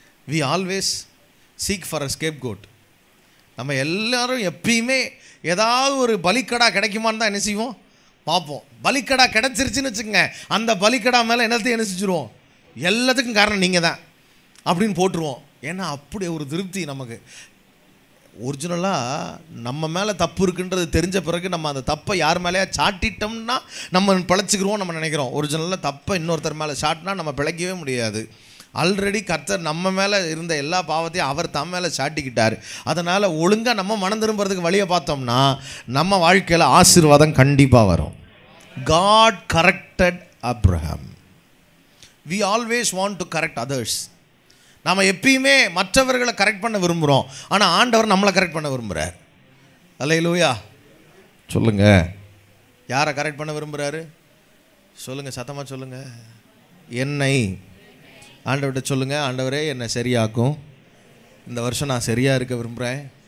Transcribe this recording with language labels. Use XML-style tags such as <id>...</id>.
<en>we always seek for a scapegoat.</en> <ta>நம்ம எல்லாரும் எப்பயுமே ஏதாவது ஒரு பலிக்கடா கிடைக்குமான்னு தான் என்ன செய்வோம்? பார்ப்போம். பலிக்கடா கிடைச்சிருச்சுன்னு வச்சுக்கோங்க, அந்த பலிக்கடா மேலே என்னத்தையும் என்ன செஞ்சுருவோம்? எல்லாத்துக்கும் காரணம் நீங்கள் தான் அப்படின்னு போட்டுருவோம். ஏன்னா அப்படி ஒரு திருப்தி நமக்கு. ஒரிஜினலாக நம்ம மேலே தப்பு இருக்குன்றது தெரிஞ்ச பிறகு நம்ம அந்த தப்பை யார் மேலேயா சாட்டிட்டோம்னா நம்ம பிழைச்சிக்கிறோம் நம்ம நினைக்கிறோம். ஒரிஜினலாக தப்பை இன்னொருத்தர் மேலே சாட்டினா நம்ம பிழைக்கவே முடியாது. ஆல்ரெடி கர்த்தர் நம்ம மேலே இருந்த எல்லா பாவத்தையும் அவர் தம் மேலே சாட்டிக்கிட்டார். அதனால் ஒழுங்காக நம்ம மனம் திரும்புறதுக்கு வழியை பார்த்தோம்னா நம்ம வாழ்க்கையில் ஆசீர்வாதம் கண்டிப்பாக வரும்.</ta> <en>God corrected Abraham. We always want to correct others.</en> <ta>நாம் எப்பயுமே மற்றவர்களை கரெக்ட் பண்ண விரும்புகிறோம், ஆனால் ஆண்டவர் நம்மளை கரெக்ட் பண்ண விரும்புகிறார். அல்லேலூயா சொல்லுங்கள். யாரை கரெக்ட் பண்ண விரும்புகிறாரு? சொல்லுங்கள், சத்தமாக சொல்லுங்கள். என்னை. ஆண்டவர்கிட்ட சொல்லுங்கள், ஆண்டவரே என்னை சரியாக்கும். இந்த வருஷம் நான் சரியாக இருக்க விரும்புகிறேன்.</ta>